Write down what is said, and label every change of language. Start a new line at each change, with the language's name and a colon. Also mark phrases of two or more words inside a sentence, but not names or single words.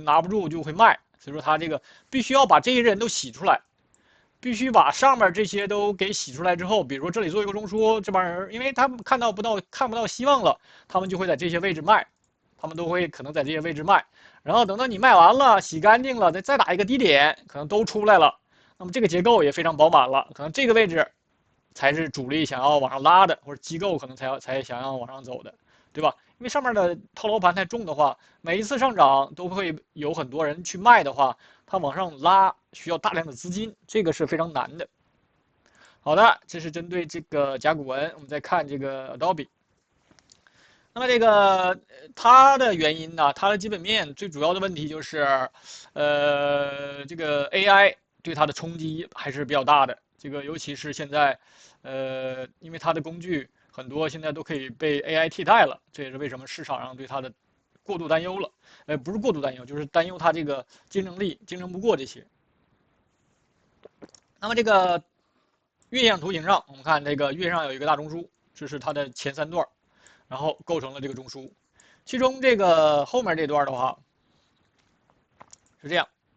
Chinese: 拿不住就會賣，所以說他這個必須要把這些人都洗出來，必須把上面這些都給洗出來之後，比如說這裡做一個中樞，這幫人因為他們看不到希望了，他們就會在這些位置賣，他們都會可能在這些位置賣，然後等到你賣完了，洗乾淨了，再打一個低點，可能都出來了，那麼這個結構也非常飽滿了，可能這個位置才是主力想要往上拉的，或者機構可能才想要往上走的，對吧？因為上面的套牢盤太重的話，每一次上漲都會有很多人去賣的話，它往上拉需要大量的資金，這個是非常難的。好的，這是針對這個甲骨文，我們再看這個 Adobe。那麼這個它的原因呢，它的基本面最主要的問題就是，這個 AI 對它的衝擊還是比較大的。這個尤其是現在，因為它的工具很多現在都可以被 AI 替代了，這也是為什麼市場上對它的過度擔憂了。不是過度擔憂，就是擔憂它這個競爭力競爭不過這些。那麼這個月線圖形上，我們看這個月上有一個大中樞，這是它的前3段，然後構成了這個中樞。其中這個後面這段的話是這樣。